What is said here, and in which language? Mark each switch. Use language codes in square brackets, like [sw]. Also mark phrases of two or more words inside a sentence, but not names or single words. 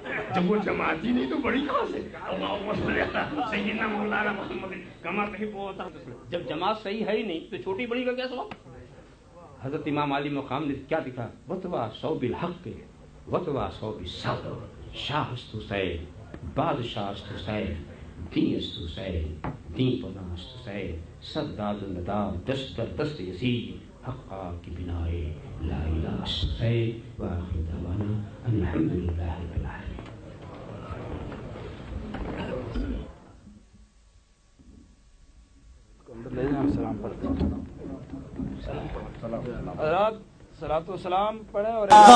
[ur] جب وہ جماعت ہی نہیں تو بڑی کہاں سے؟ [ar] اللہم صلی علی سیدنا مولانا محمد کما تحب وترضى. [ur] جب جماعت صحیح ہے ہی نہیں تو چھوٹی بڑی کا کیا سوال؟ حضرت امام علی مقام نے کیا لکھا؟ [ar] وتواصوا بالحق وتواصوا بالصبر. [fa] شاہ است حسین, بادشاہ است حسین, دین است حسین, دین پناہ است حسین, سداد الندام دست در دست یزید حقا کی بنائے لا الہ است حسین. [ar] وآخر دعوانا ان الحمدللہ رب العالمین. [ur] سلام پڑھتے ہیں. صلاۃ و سلام پڑھیں اور